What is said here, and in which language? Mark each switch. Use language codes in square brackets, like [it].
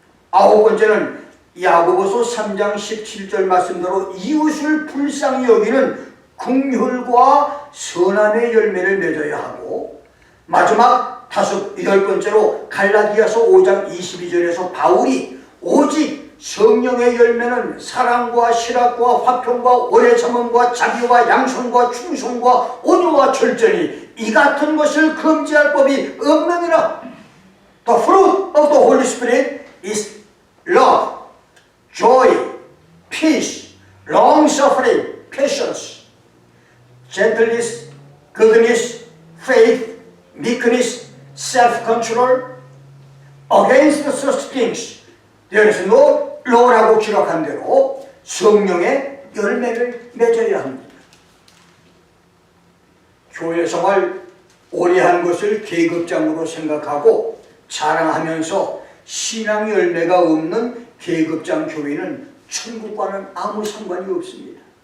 [ko] 아홉 번째는 야고보서 3장 17절 말씀대로 이웃을 불쌍히 여기는 긍휼과 선함의 열매를 맺어야 하고, 마지막 열 번째로 갈라디아서 5장 22절에서 바울이 오직 성령의 열매는 사랑과 실학과 화평과 오래 참음과 자비와 양선과 충성과 온유와 절제니 이 같은 것을 금지할 법이 없느니라. [en] The fruit of the Holy Spirit is love, joy, peace, long-suffering, patience, gentleness, goodness, faith, meekness, self-control. Against such things there is no law라고 [ko] 기록한 대로 성령의 열매를 맺어야 합니다. 교회 생활 오래 한 것을 계급장으로 생각하고 자랑하면서 신앙 열매가 없는 계급장 교회는 천국과는 아무 상관이 없습니다.